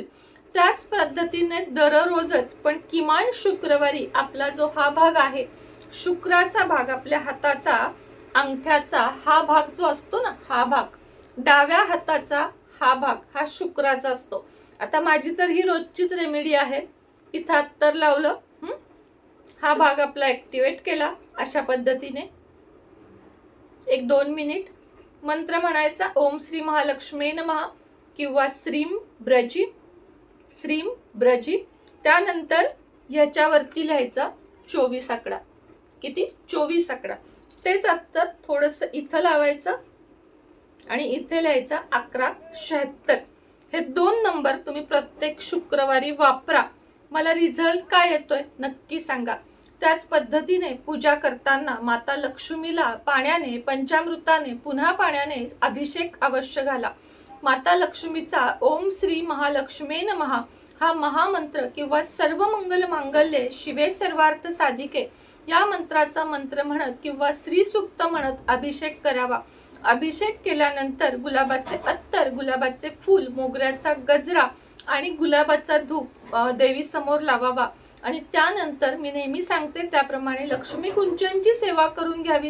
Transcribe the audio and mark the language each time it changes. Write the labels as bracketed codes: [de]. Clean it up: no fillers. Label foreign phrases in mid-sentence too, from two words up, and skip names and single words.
[mr] त्याच पद्धतीने दररोजच पण किमान शुक्रवारी आपला जो हा भाग आहे, शुक्राचा भाग, आपल्या हाताचा अंगठ्याचा हा भाग जो असतो ना, हा भाग, डाव्या हाताचा हा भाग हा शुक्राचा असतो. आता माझी तर ही रोजचीच रेमेडी आहे. इथं अत्तर लावलं, हा भाग आपला ऍक्टिव्हेट केला, अशा पद्धतीने 1-2 मिनिट मंत्र म्हणायचा, [sa] ओम श्री महालक्ष्मी नमः किंवा श्रीम ब्रजी, श्रीम ब्रजी. [mr] त्यानंतर ह्याच्यावरती लिहायचा 24 आकडा. किती? 24 आकडा. तेच अत्तर थोडंसं इथं लावायचं आणि इथे लिहायचा 1176. हे 2 नंबर तुम्ही प्रत्येक शुक्रवारी वापरा. मला रिझल्ट काय येतोय नक्की सांगा. त्याच पद्धतीने पूजा करताना माता लक्ष्मीला पाण्याने, पंचामृताने, पुन्हा पाण्याने अभिषेक अवश्य घाला. माता लक्ष्मीचा [sa] ओम श्री महालक्ष्मी नमः [mr] हा महामंत्र किंवा [sa] सर्व मंगल मांगल्ये शिवे सर्वार्थ साधिके [mr] या मंत्राचा मंत्र म्हणत किंवा श्री सूक्त म्हणत अभिषेक करावा. अभिषेक केल्यानंतर गुलाबाचे अत्तर, गुलाबाचे फूल, मोगऱ्याचा गजरा आणि गुलाबाचा धूप देवी समोर लावावा आणि त्यानंतर मी नेहमी सांगते त्याप्रमाणे लक्ष्मी कुंचनची सेवा करून घ्यावी.